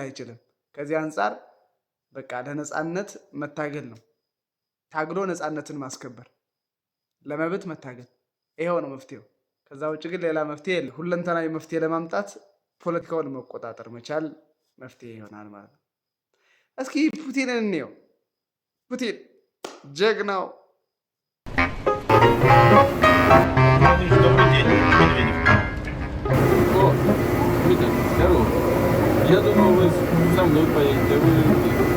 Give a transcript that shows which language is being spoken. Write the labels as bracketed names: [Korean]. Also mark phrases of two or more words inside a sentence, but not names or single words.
[Amharic] አይችልም። ከዚህ አንጻር በቃ ለነፃነት መታገል ነው። ታግሎ ነፃነትን ማስከበር፣ ለመብት መታገል፣ ይሄው ነው መፍትሄው። ከዛ ውጭ ግን ሌላ መፍትሄ የለም። ሁለንተናዊ መፍትሄ ለማምጣት ፖለቲካውን መቆጣጠር መቻል መፍትሄ ይሆናል ማለት ነው። እስኪ ፑቲንን እንየው። ፑቲን ጀግናው [Russian] Я думал, вы со мной поедете, а вы...